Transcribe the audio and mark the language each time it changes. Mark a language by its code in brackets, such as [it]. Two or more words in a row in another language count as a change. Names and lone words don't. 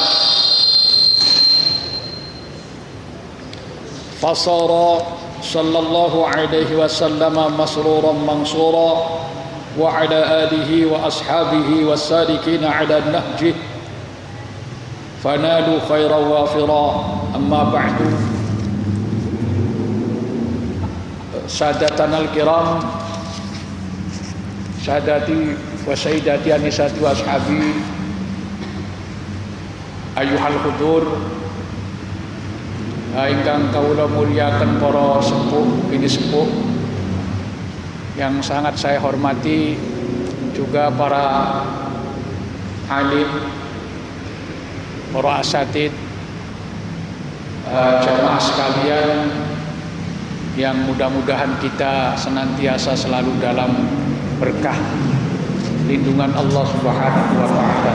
[ar] فصار صلى الله عليه وسلم مسرورا منصورا وعلى آله وأصحابه والسالكين على نهجه فنالوا خيرا وافرا. أما بعد سادتنا الكرام سادتي وسيداتي أنساتي وأصحابي أيها الحضور [jv] ingkang kawula mulyaken para sepuh bini sepuh [id] yang sangat saya hormati, juga para alim, para asatid, jamaah sekalian yang mudah-mudahan kita senantiasa selalu dalam berkah lindungan [ar] الله سبحانه وتعالى.